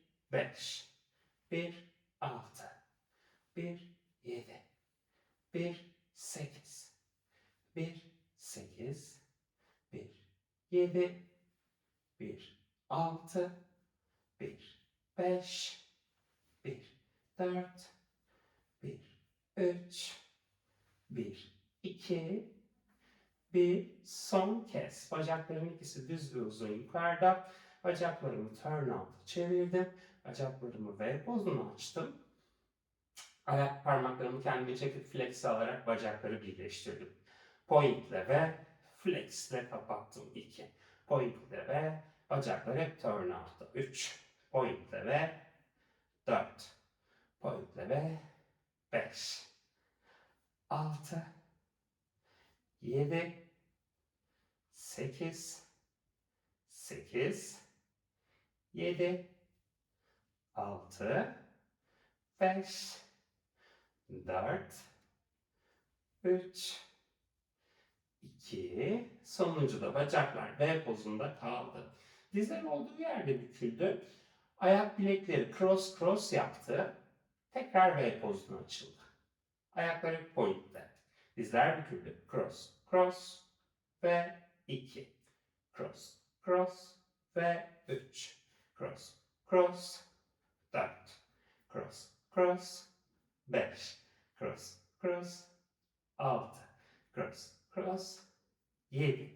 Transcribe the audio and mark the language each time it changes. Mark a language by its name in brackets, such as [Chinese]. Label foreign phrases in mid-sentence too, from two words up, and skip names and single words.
[Turkish] 5, 1, 6, 1, 7, 1, 8, 1, 8, 1, 7, 1, 6, 1, 5, 1, 4, 1, 3, 1, 2, bir son kez. Bacakların ikisi düz ve uzun yukarıda. Bacaklarımı [English] turn out [Turkish] çevirdim. Bacaklarımı V pozuna açtım. Ayak parmaklarımı kendime çekip flex alarak bacakları birleştirdim. Point ile ve flex ile kapattım 2. Point ile ve bacaklar hep [English] turn out'ta [Turkish] 3. Point ile ve 4. Point ile ve 5. 6. 7. 8. 8. 7. 6. 5. 4. 3. 2. Sonuncu da bacaklar V pozunda kaldı. Dizler olduğu yerde büküldü. Ayak bilekleri [English] cross cross [Turkish] yaptı. Tekrar V pozuna açıldı. Ayakları pointte. Dizler büküldü. [English] Cross cross [Turkish] ve 2. [English] Cross cross [Turkish] ve 3. [English] Cross cross [Turkish] 4. [English] Cross cross [Turkish] 5. [English] Cross cross [Turkish] 6. [English] Cross cross [Turkish] 7.